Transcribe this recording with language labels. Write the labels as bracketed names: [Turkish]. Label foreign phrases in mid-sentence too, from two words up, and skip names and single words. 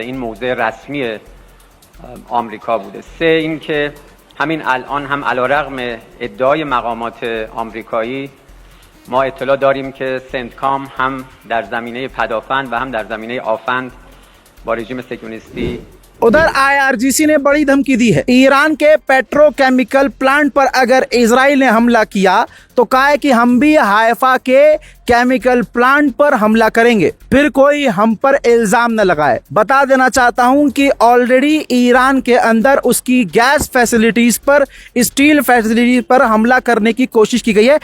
[Persian] این موضع رسمی آمریکا بوده. سه اینکه همین الان هم علیرغم ادعای مقامات آمریکایی ما اطلاع داریم که سنتکام هم در زمینه پدافند و هم در زمینه آفند با رژیم صهیونیستی [Hindi] उधर IRGC ने बड़ी धमकी दी है। ईरान के [English] petrochemical plant [Hindi] पर अगर इजराइल ने हमला किया तो कहा है कि हम भी हाइफा के [English] chemical plant [Hindi] पर हमला करेंगे, फिर कोई हम पर इल्जाम न लगाए। बता देना चाहता हूं कि ऑलरेडी ईरान के अंदर उसकी [English] gas facilities [Hindi] पर, [English] steel facilities [Hindi] पर हमला करने की कोशिश की गई है।